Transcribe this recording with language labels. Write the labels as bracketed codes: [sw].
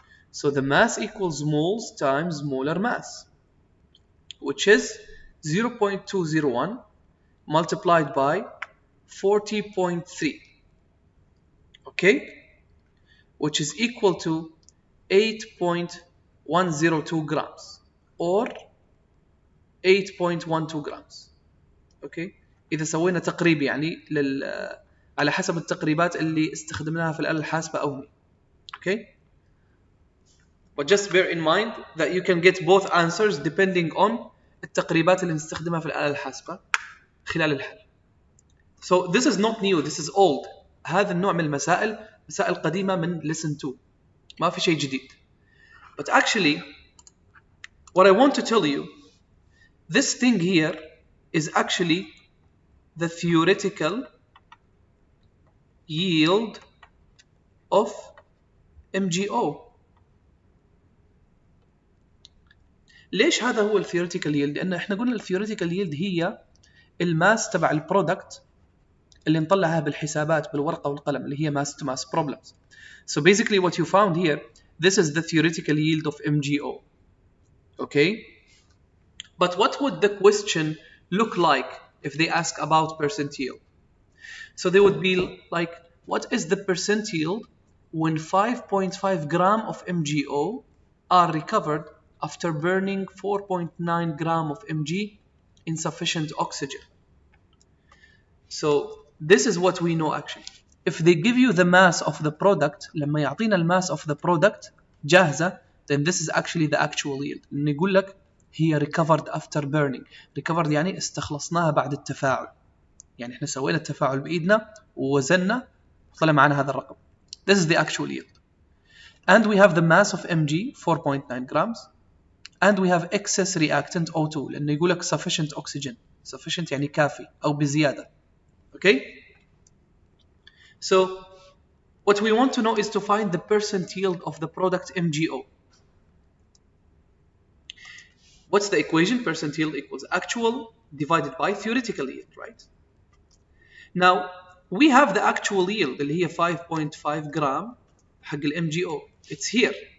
[en] So the mass equals moles times molar mass, which is 0.201 multiplied by 40.3. Okay? Which is equal to 8.102 grams or 8.12 grams. [ar] اوكي اذا سوينا تقريب يعني على حسب التقريبات اللي استخدمناها في الآلة الحاسبة او هي. [en] Okay? But just bear in mind that you can get both answers depending on [ar] التقريبات اللي نستخدمها في الآلة الحاسبة خلال الحل. [en] So this is not new, this is old. [ar] هذا النوع من المسائل مسائل قديمة من lesson 2. ما في شيء جديد. [en] But actually, what I want to tell you, this thing here is actually the theoretical yield of MgO. [ar] ليش هذا هو الثيوريتيكال ييلد؟ لأن احنا قلنا الثيوريتيكال ييلد هي الماس تبع البرودكت اللي نطلعها بالحسابات بالورقة والقلم اللي هي [en] mass to mass problems. So basically what you found here, this is the theoretical yield of MgO. Okay? But what would the question look like if they ask about percent yield? So they would be like, what is the percent yield when 5.5 gram of MgO are recovered after burning 4.9 gram of Mg in sufficient oxygen? So this is what we know actually. If they give you the mass of the product, [ar] لما يعطينا الماس [en] of the product [ar] جاهزة, [en] then this is actually the actual yield. [ar] إنه يقول لك هي [en] recovered after burning. [ar] Recovered يعني استخلصناها بعد التفاعل. يعني احنا سوينا التفاعل بإيدنا ووزننا وطلع معنا هذا الرقم. [en] This is the actual yield. And we have the mass of Mg 4.9 grams. And we have excess reactant O2 [ar] لأنه يقول لك [en] sufficient oxygen. [ar] Sufficient يعني كافي أو بزيادة. [en] Okay? So what we want to know is to find the percent yield of the product MgO. What's the equation? Percent yield equals actual divided by theoretical yield, right? Now we have the actual yield [ar] اللي هي [en] 5.5 gram [ar] حق ال [en] MgO. It's here.